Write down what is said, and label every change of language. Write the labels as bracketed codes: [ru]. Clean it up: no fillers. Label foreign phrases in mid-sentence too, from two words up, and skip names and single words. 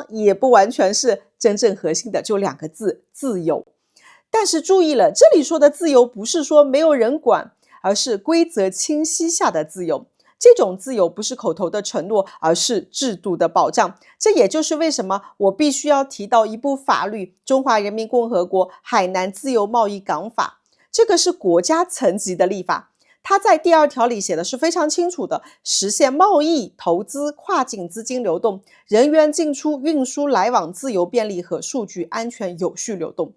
[zh] 也不完全是。真正核心的就兩個字：自由。但是注意了，這裡說的自由不是說沒有人管，而是規則清晰下的自由。這種自由不是口頭的承諾，而是制度的保障。這也就是為什麼我必須要提到一部法律《中華人民共和國海南自由貿易港法》，這個是國家層級的立法。它在第2條裡寫的是非常清楚的，實現貿易、投資、跨境資金流動、人員進出、運輸來往自由便利和數據安全有序流動。